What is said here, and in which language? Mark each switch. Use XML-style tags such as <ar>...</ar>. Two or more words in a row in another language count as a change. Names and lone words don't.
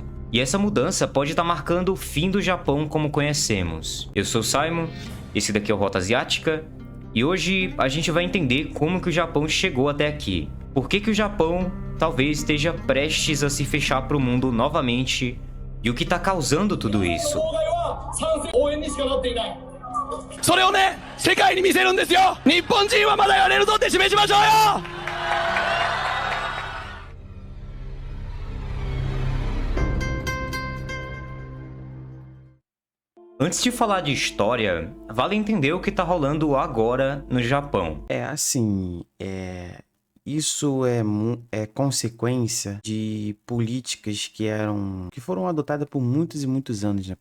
<pt>E essa mudança pode estar marcando o fim do Japão como conhecemos. Eu sou o Simon, esse daqui é o Rota Asiática, e hoje a gente vai entender como que o Japão chegou até aqui. Por que que o Japão talvez esteja prestes a se fechar para o mundo novamente e o que está causando tudo isso.</pt> <ja>それをね、世界に見せるんですよ。日本人はまだやれるぞって示しましょうよ。</ja> <pt>Antes de falar de história, vale entender o que tá rolando agora no Japão. É assim, isso é consequência de políticas que foram adotadas por muitos e muitos anos, né?</pt>